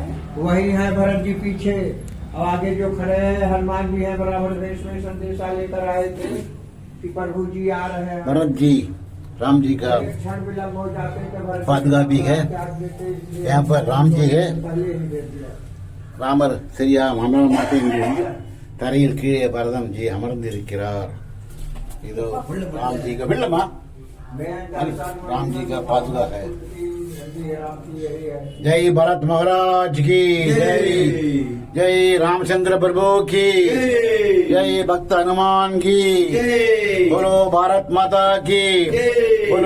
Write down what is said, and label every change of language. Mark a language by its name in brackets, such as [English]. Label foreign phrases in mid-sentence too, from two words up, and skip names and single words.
[Hindi] वही है भरत जी पीछे. और आगे जो खड़े हैं हनुमान जी हैं, बराबर देश में संदेशा लेकर आए थे कि प्रभु जी आ रहे हैं. भरत जी राम जी का एक क्षण विलम्ब हो जाते थे. भरत जी पादुका भी है. यहाँ पर राम जी है. पहले ही दे दिया. [Tamil] ராமர் சரியா அமர மாட்டேங்குது. தரையில் கீழே பரதம் ஜி அமர்ந்திருக்கிறார். [Hindi] இதோ राम जी का வெள்ளமா राम जी का पादुका है. जय भरत महाराज की जय. जय रामचंद्र प्रभु की जय. भक्त हनुमान की बोलो. भारत माता की बोलो.